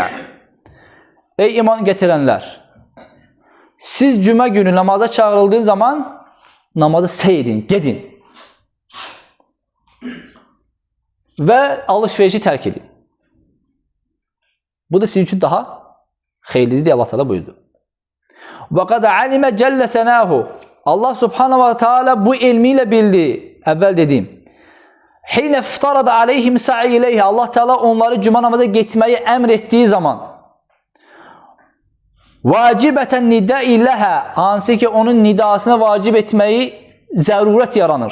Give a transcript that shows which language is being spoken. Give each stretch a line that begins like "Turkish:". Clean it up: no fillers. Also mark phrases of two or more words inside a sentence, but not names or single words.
Azerbaijani: Ey iman gətirənlər, siz cümə günü namaza çağırıldığı zaman namazı səy edin, gedin. Və alış-verişi tərk edin. Bu da sizin üçün daha xeyirlidir deyə Allah Teala buyurdu.
Arabic: وقد علم جل ثناؤه.
Azerbaijani: Allah
Arabic: سبحانه وتعالى
Azerbaijani: bu ilmi ilə bildi. Əvvəl dedim.
Arabic: حين افترض عليهم السعي إليه.
Azerbaijani: Allah Teala onları cümə namaza getməyi əmr etdiyi zaman vacibətən nidai ləhə, hansı ki onun nidasına vacib etməyi zərurət yaranır.